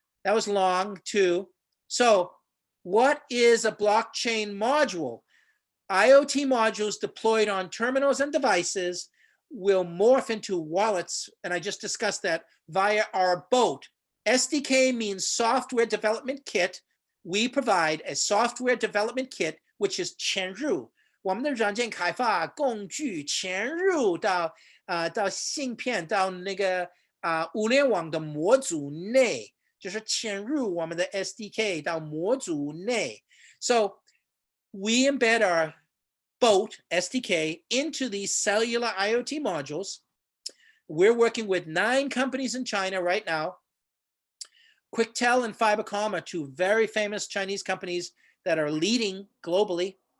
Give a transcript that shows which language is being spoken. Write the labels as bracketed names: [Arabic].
[English] That was long too. So what is a blockchain module? IoT modules deployed on terminals and devices will morph into wallets, and I just discussed that, via our boat. SDK means software development kit. We provide a software development kit, which is [Chinese] 潜入，我们的软件开发工具潜入到芯片到那个物联网的模组内，就是潜入我们的 SDK 到模组内。 [English] So we embed our boat SDK into these cellular IoT modules. We're working with 9 companies in China right now. Quictel and Fibercom are 2 very famous Chinese companies that are leading globally.